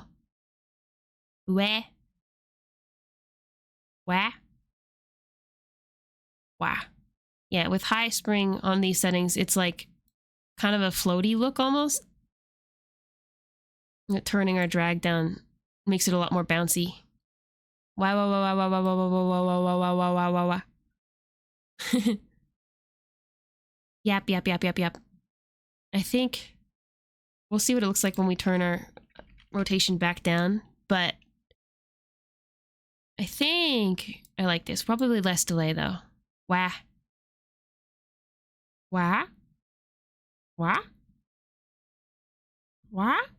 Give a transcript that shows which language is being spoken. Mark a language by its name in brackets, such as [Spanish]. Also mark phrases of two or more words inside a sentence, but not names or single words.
[English] Wah. Wow. Yeah, with high spring on these settings, it's like kind of a floaty look almost. Turning our drag down makes it a lot more bouncy. Wow, wow, wow, wow, wow, wow, wow, wow, wow, wow, wow, wow, wow, wow, wow. Yap, yap, yap, yap, yap. I think we'll see what it looks like when we turn our rotation back down, but I think I like this. Probably less delay though. Wah. Wah. Wah. Wah.